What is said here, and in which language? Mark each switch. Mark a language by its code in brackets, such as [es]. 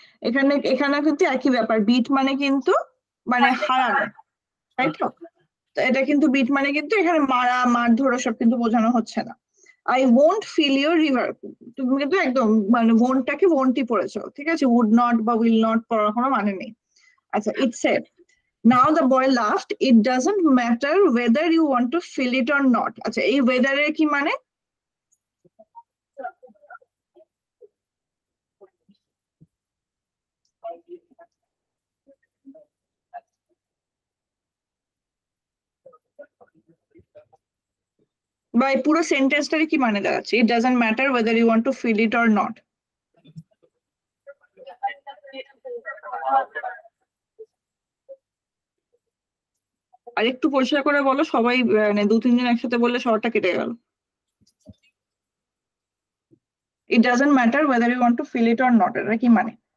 [bn] এখানে কিন্তু একই ব্যাপার, বিট মানে কিন্তু মানে হারানো, তাই তো? তো এটা কিন্তু বিট মানে কিন্তু এখানে মারা, মারধর সব কিন্তু বোঝানো হচ্ছে না। [en] I won't fill your river, [bn] তুমি কিন্তু একদম মানে won'টাকে won'tই পড়েছো, ঠিক আছে? would not বা will not পড়ার কোনো মানে নেই। [en] আচ্ছা, it said, now the boy laughed, it doesn't matter whether you want to fill it or not। [bn] আচ্ছা, এই whether এর কি মানে? বা এই পুরো সেন্টেন্সটার কি মানে দাঁড়াচ্ছে? [en] it doesn't matter whether you want to fill it or not। [bn] আর একটু পরিষ্কার করে বলো, সবাই মানে 2-3 জন একসাথে বললে শহরটা কেটে গেল। [en] it doesn't matter whether you want to fill it or not, [bn] এটা কি মানে?